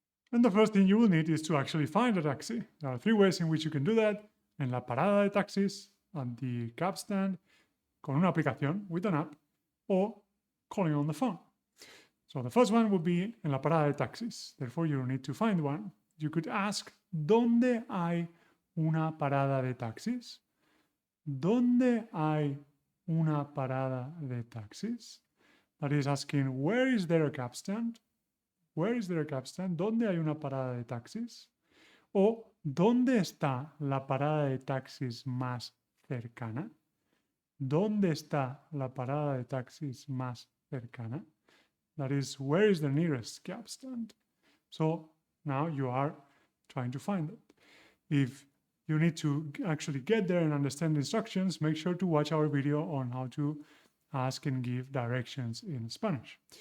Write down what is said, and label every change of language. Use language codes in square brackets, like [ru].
[en] And the first thing you will need is to actually find a taxi. There are three ways in which you can do that. [es] En la parada de taxis, [en] at the cab stand, [es] con una aplicación, [en] with an app, or calling on the phone. So the first one would be [es] en la parada de taxis. [en] Therefore, you need to find one. You could ask, [es] ¿dónde hay una parada de taxis? ¿Dónde hay una parada de taxis? [en] That is asking, where is there a cab stand? Where is there a cab stand? [es] ¿Dónde hay una parada de taxis? O ¿dónde está la parada de taxis más cercana? ¿Dónde está la parada de taxis más cercana? [en] That is, where is the nearest cab stand? So now you are trying to find it. If you need to actually get there and understand the instructions, make sure to watch our video on how to ask and give directions in Spanish.